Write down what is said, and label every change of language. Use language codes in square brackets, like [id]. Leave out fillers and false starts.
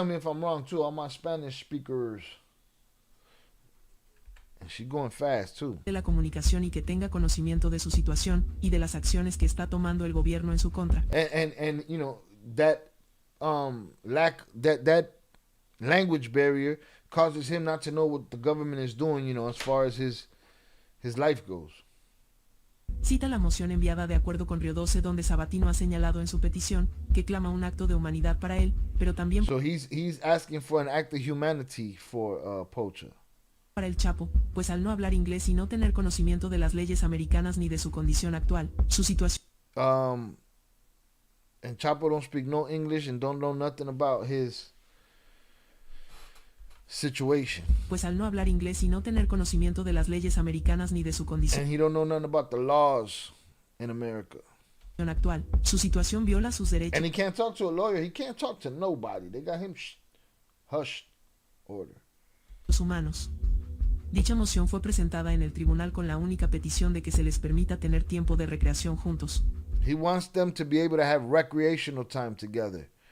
[en] tell me if I'm wrong too, all my Spanish speakers. And she going fast too. [es] De la comunicación y que tenga conocimiento de su situación, y de las acciones que está tomando el gobierno en su contra. [en] And you know, that that language barrier causes him not to know what the government is doing, you know, as far as his life goes. [es] Cita la moción enviada de acuerdo con Río 12 donde Sabatino ha señalado en su petición, que clama un acto de humanidad para él, pero también [en] So he's asking for an act of humanity for Pocha. [es] para el Chapo, pues al no hablar inglés y no tener conocimiento de las leyes americanas ni de su condición actual, su situación [en] And Chapo don't speak no English and don't know nothing about his situation. [es] pues al no hablar inglés y no tener conocimiento de las leyes americanas ni de su condición [en] And he don't know nothing about the laws in America. [es] actual, su situación viola sus derechos [en] And he can't talk to a lawyer. He can't talk to nobody. They got him hushed order. [es] humanos. Dicha moción fue presentada en el tribunal con la única petición de que se les permita tener tiempo de recreación juntos. [en] He wants them to be able to have recreational time together.